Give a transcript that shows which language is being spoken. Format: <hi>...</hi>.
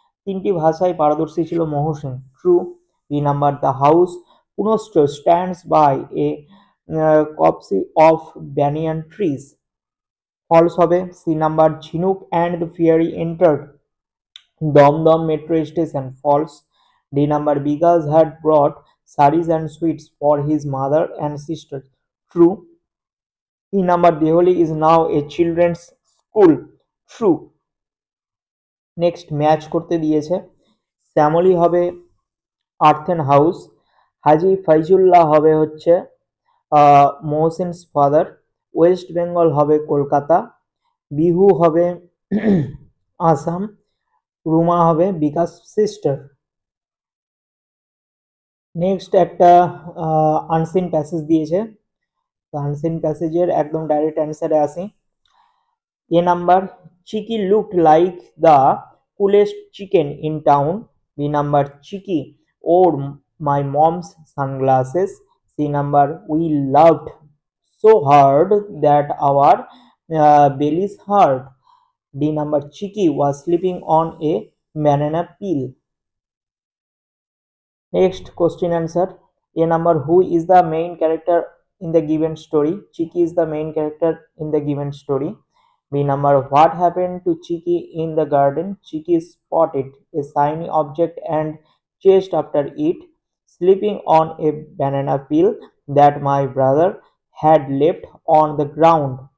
<bn>3টি ভাষায় পারদর্শী ছিল Mohsin. True.</bn> <en>B number, the house Punashcha stands by a coppice of banyan trees. False হবে। C number, Jhinuk and the fairy entered Dum Dum metro station. False. D number, Bikash had brought saris and sweets for his mother and sister. True. E number, Deoli is now a children's school. True.</en> <bn>Next, match করতে দিয়েছে। শ্যামলী হবে earthen house, হাজি ফাইজুল্লাহ হবে হচ্ছে মহসিনস father, West Bengal হবে কলকাতা, বিহু হবে আসাম, রুমা হবে বিকাশ sister. Next একটা unseen passage দিয়েছে। আনসিন প্যাসেজের একদম ডাইরেক্ট অ্যান্সারে আসি।</bn> <en>A number, Chiki looked like the coolest chicken in town. B number, Chiki wore my mom's sunglasses. C number, we laughed so hard that our bellies hurt. D number, Chiki was sleeping on a banana peel. Next question answer. A number, who is the main character in the given story? Chiki is the main character in the given story. B number, what happened to Chiki in the garden? Chiki spotted a shiny object and chased after it, sleeping on a banana peel that my brother had left on the ground.</en>